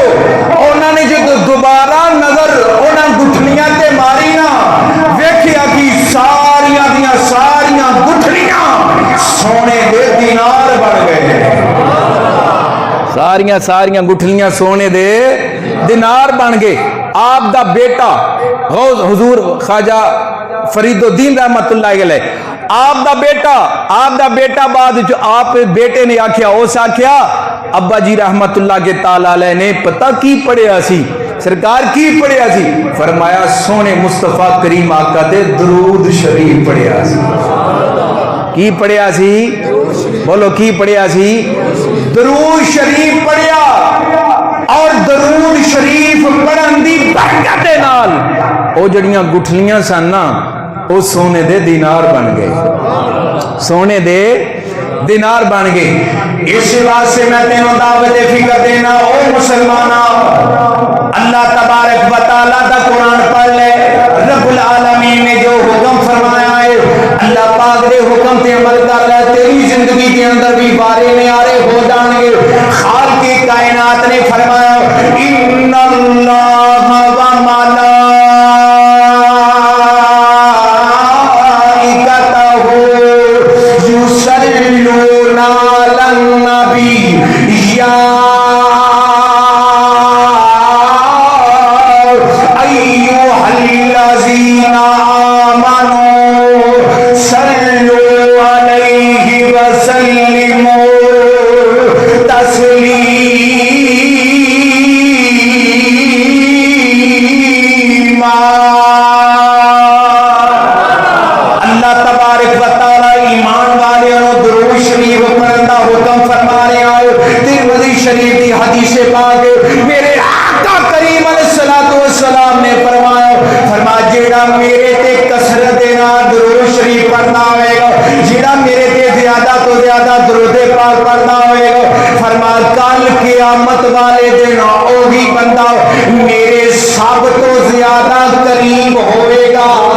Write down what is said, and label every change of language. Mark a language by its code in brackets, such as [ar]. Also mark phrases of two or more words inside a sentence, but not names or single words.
[pa] انہوں نے جو دوبارہ نظر انہاں گٹھلیاں تے ماری نا، ویکھیا کہ ساریاں دیاں ساریاں گٹھلیاں سونے دے دینار بن گئے. ساریاں ساریاں گٹھلیاں سونے دے دینار بن گئے. آپ دا بیٹا حضور خواجہ فریدالدین [ar] رحمة الله عليه [pa] آپ دا بیٹا بعد آپ بیٹے نے آکھیا اس آکھیا ابا جی رحمت اللہ کے تعالیٰ علیہ نے پتا کی پڑھیا سی، سرکار کی پڑھیا سی? فرمایا سوہݨے مصطفیٰ کریم آقا تے درود شریف پڑھیا سی. کی پڑھیا سی؟ بولو کی پڑھیا سی? درود شریف پڑھیا. اور درود شریف پڑھن دی برکت دے نال او جیہڑیاں گٹھلیاں سن نا او سونے دے دینار بن گئے، سونے دے دینار بن گئے. اس واسطے میں تینوں دعوت فکر دینا او مسلماناں, اللہ تبارک و تعالیٰ دا قرآن پڑھ لے. رب العالمین نے جو حکم فرمایا ہے اللہ پاک دے حکم تے عمل کر لے، تیری زندگی کے اندر بھی وارے نیارے ہو جائیں گے. [ar] خالق کی کائنات نے فرمایا إن الله و ملائكته يصلون على النبي يا أيها الذين آمنوا صلوا عليه وسلموا تسليما. [ur] اللہ تبارک و تعالیٰ ایمان والیوں کو درود شریف پڑھنے کا حکم فرما رہے ہیں. [pa] ترمذی شریف کی حدیث پاک میرے آقا کریم [ar] عليه الصلاة والسلام [pa] نے فرمایا جیہڑا میرے تے کثرت دے نال درود شریف پڑھنا ہوئےگا، جیہڑا میرے تے زیادہ توں زیادہ درود پاک پڑھنا ہوئےگا، فرمایا کل قیامت والے دن اوہی بندہ میرے سب توں زیادہ قریب ہوئےگا.